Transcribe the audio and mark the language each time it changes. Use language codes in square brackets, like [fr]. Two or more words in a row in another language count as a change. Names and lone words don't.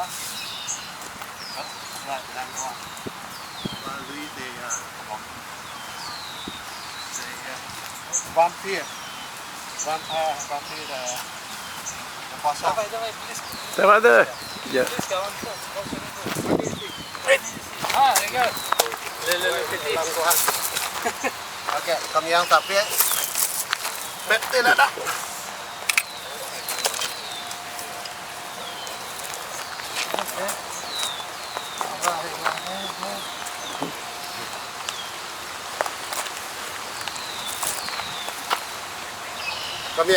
[fr] Ouais, l'angois. Lui, c'est vampire. Vampire de poisson. [ru] Давай, близко. Давай. Близко, вон сюда. [fr] Ah, regarde. Le petit. L'angois. Ok, combien ça fait? Mettez là-dedans. Combien?